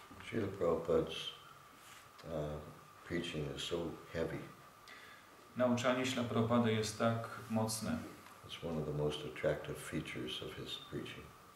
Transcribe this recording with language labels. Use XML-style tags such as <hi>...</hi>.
<en>Srila Prabhupada's preaching is so heavy.</en> <pl>Nauczanie Śla Prabhupady jest tak mocne.</pl> <en>It's one of the most attractive features of his preaching.</en>